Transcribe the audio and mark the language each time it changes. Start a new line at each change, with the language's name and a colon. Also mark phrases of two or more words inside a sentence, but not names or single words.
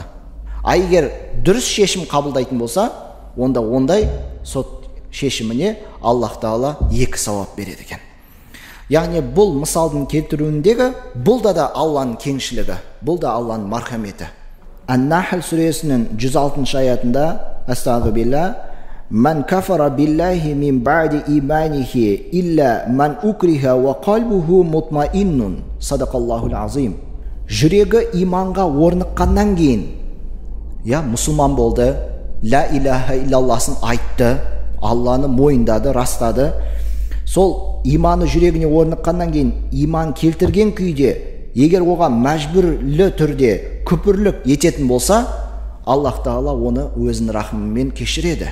Kazakh: А егер дұрыс шешім қабылдайтын болса, онда ондай сот шешіміне Аллах Тағала 2 сауап береді екен. Яғни бұл мысалдың келтіруіндегі бұл да Алланың кеңшілігі, бұл да Алланың мархаметі. Ан-Нахл сүресінің 106 аятында: Астағфирулла,
Arabic: من كفر بالله من بعد إيمانه إلا من أكره وقلبه مطمئن." صدق الله العظيم.
Kazakh: Жүрегі иманға орныққаннан кейін, мұсылман болды,
Arabic: لا إله إلا الله
Kazakh: айтты, Алланы мойындады, растады. Сол иманы жүрегіне орныққаннан кейін, иман келтірген күйде, егер оған мәжбүрлі түрде күпірлік ететін болса, Аллах Тағала оны өзінің рахымымен кешіреді.